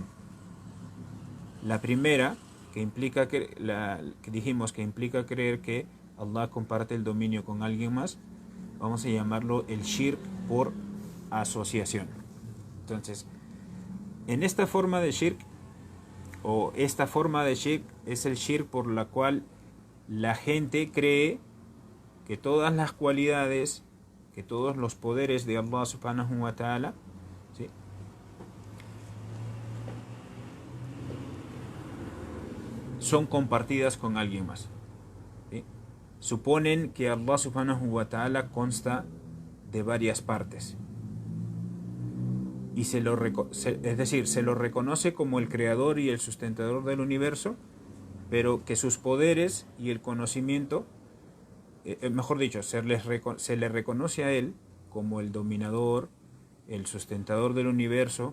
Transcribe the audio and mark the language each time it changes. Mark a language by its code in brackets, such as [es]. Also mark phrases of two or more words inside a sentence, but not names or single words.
[es] La primera, que implica que dijimos que implica creer que Allah comparte el dominio con alguien más, vamos a llamarlo el shirk por asociación. Entonces, en esta forma de shirk, es el shirk por la cual la gente cree que todas las cualidades, que todos los poderes de [ar] الله سبحانه وتعالى, [es] ¿sí?, son compartidas con alguien más. ¿Sí? Suponen que [ar] الله سبحانه وتعالى [es] consta de varias partes. Y se lo reconoce como el creador y el sustentador del universo, pero que sus poderes y el conocimiento, mejor dicho, se le reconoce a él como el dominador, el sustentador del universo.